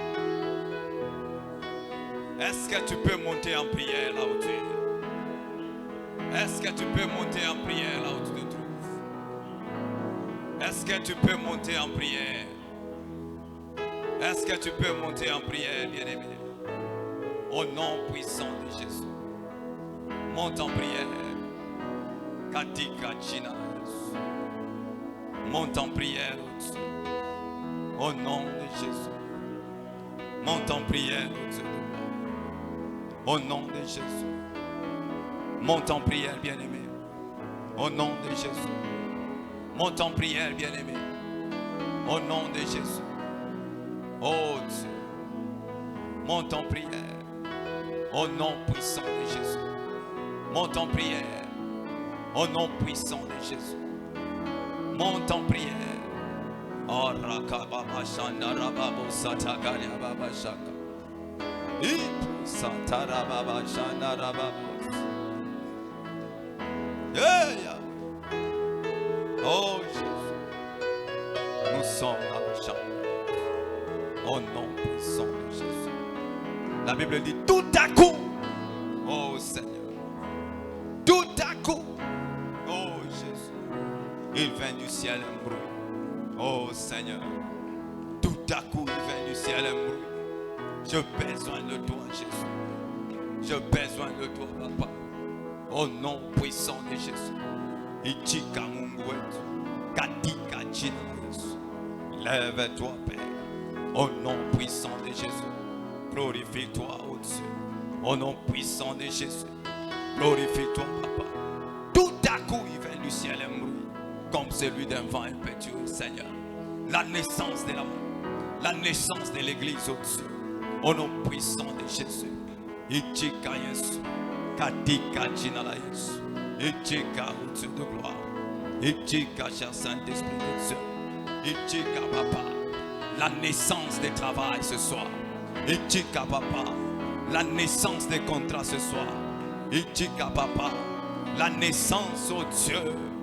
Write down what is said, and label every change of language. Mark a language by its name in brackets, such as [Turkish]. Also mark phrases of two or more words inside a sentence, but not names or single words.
[French] Est-ce que tu peux monter en prière là où tu es? Est-ce que tu peux monter en prière là où tu te trouves? Est-ce que tu peux monter en prière? Est-ce que tu peux monter en prière, bien-aimé? Au nom puissant de Jésus. Monte en prière. [Swahili] Katika jina Yesu. [French] Monte en prière, au nom de Jésus. Monte en prière, au nom de Jésus. Monte en prière, bien-aimé. Au nom de Jésus. Monte en prière, bien-aimé. Au nom de Jésus. Oh Dieu. Monte en prière. Au nom puissant de Jésus. Monte en prière. Au nom puissant de Jésus. Monte en prière. Oh rakababa shandarababo satagalia baba shaka. Santarababa shandarababo. Yeah. Oh Jésus. Nous sommes dans le champ. Au nom puissant de Jésus. La Bible dit tout à coup. Oh Seigneur. Tout à coup. Oh Jésus. Il vient du ciel un bruit. Oh Seigneur. Tout à coup il vient du ciel un bruit. J'ai besoin de toi Jésus. J'ai besoin de toi Papa. Au nom puissant de Jésus. [Swahili] Ichika Mungu wetu. Katika jina la Yesu. [French] Lève-toi Père. Au nom puissant de Jésus. Glorifie-toi au Dieu. Au nom puissant de Jésus. Glorifie-toi Papa. Tout à coup il vient du ciel un bruit. Comme celui d'un vent impétueux Seigneur. La naissance de l'amour. La naissance de l'église au Dieu. Au nom puissant de Jésus. [Swahili] Ichika Yesu. Katika jina la Yesu. [French] Ichika au Dieu de gloire. Ichika cher Saint-Esprit de Dieu. [Swahili] Ichika Papa. [French] La naissance des travail ce soir. [Swahili] Ichika Papa. [French] La naissance des contrats ce soir. Ichika Papa. La naissance au Dieu.